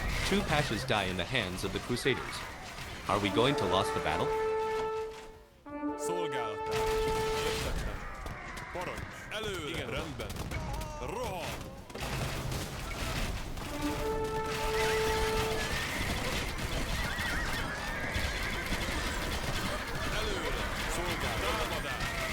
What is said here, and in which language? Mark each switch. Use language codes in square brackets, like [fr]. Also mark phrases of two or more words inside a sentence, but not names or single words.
[en] true pashas die in the hands of the Crusaders. Are we going to lose the battle? [hu] Szolgálatán. Értettem. Parancs. Előre. Igen, rendben. Rohan. Előre. Szolgálat. Támadás.